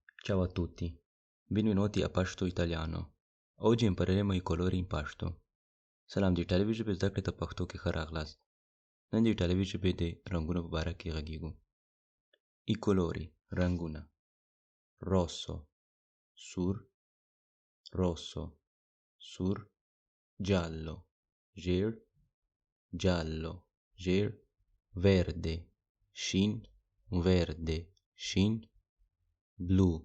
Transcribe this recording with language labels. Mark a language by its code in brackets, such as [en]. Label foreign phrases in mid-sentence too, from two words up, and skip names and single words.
[it] Ciao a tutti, benvenuti a Pashto Italiano. Oggi impareremo i colori in Pashto. [ps] سلام د ایټالوي ژبې زده کړې ته پښتو کې ښه راغلاست. نن د ایټالوي ژبې د رنگونو په باره کې غږیږو. [it] I colori رنگونه rosso sur rosso sur giallo gir giallo gir verde shin blu